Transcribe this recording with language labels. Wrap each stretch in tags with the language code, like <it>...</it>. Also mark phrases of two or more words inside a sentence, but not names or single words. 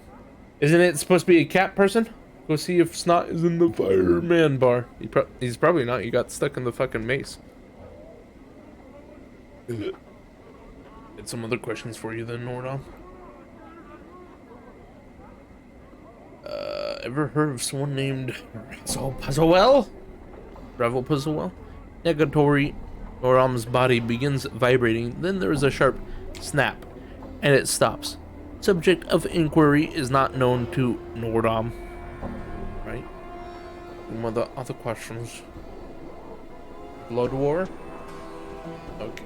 <en>Isn't it supposed to be a cat person? Go see if Snot is in the fireman bar. He's probably not. He got stuck in the fucking maze. Had some other questions for you then, Nordom. Ever heard of someone named Puzzlewell? Revel Puzzlewell? Negatory. Nordom's body begins vibrating, then there is a sharp snap, and it stops. Subject of inquiry is not known to Nordom. Right? Some other questions. Blood War? Okay.</en>